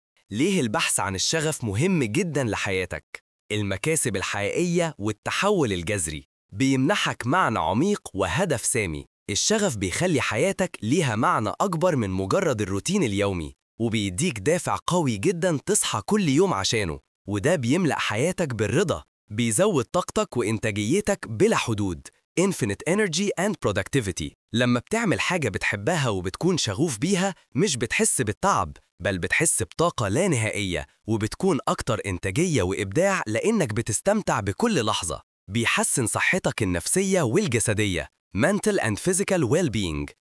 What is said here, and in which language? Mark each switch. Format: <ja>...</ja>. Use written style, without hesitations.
<ar>ليه البحث عن الشغف مهم جدا لحياتك؟ المكاسب الحقيقية والتحول الجذري بيمنحك معنى عميق وهدف سامي. الشغف بيخلي حياتك ليها معنى أكبر من مجرد الروتين اليومي، وبيديك دافع قوي جدا تصحى كل يوم عشانه، وده بيملأ حياتك بالرضا، بيزود طاقتك وإنتاجيتك بلا حدود.</ar> <en>Infinite Energy and Productivity.</en> <ar>لما بتعمل حاجة بتحبها وبتكون شغوف بيها، مش بتحس بالتعب، بل بتحس بطاقة لا نهائية، وبتكون أكتر إنتاجية وإبداع لأنك بتستمتع بكل لحظة. بيحسن صحتك النفسية والجسدية</ar> <en>Mental and Physical Well-being.</en>